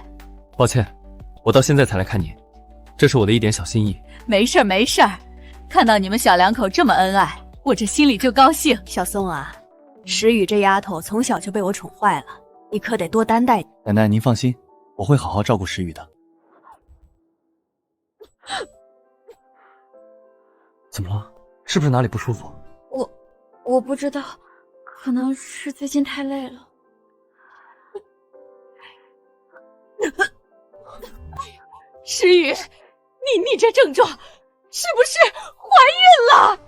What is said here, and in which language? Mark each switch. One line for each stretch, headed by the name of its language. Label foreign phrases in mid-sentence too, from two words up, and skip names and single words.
Chinese: 抱歉，我到現在才來看你。這是我的一點小心意。沒事兒，看到你們小兩口這麼恩愛，我這心裡就高興。小宋啊，時雨這丫頭從小就被我寵壞了，你可得多擔待。奶奶您放心，我會好好照顧時雨的。怎麼了？是不是哪裡不舒服？我不知道，可能是最近太累了。时雨，你這症狀是不是懷孕了？